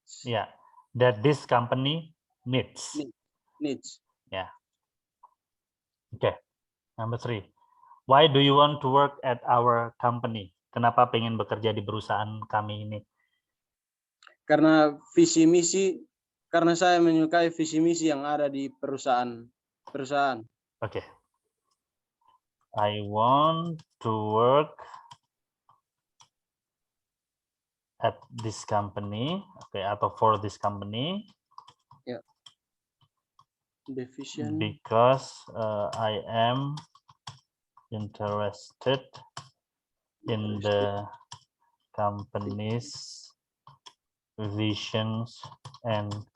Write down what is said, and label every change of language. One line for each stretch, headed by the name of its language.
English: Yeah, that this company needs. Yeah. Okay. Number 3. Why do you want to work at our company?
Indonesian: Kenapa pengen bekerja di perusahaan kami ini? Karena visi misi, karena saya menyukai visi misi yang ada di perusahaan. Oke.
English: I want to work at this company, atau for this company. Ya. the vision, because I am interested in the company's visions and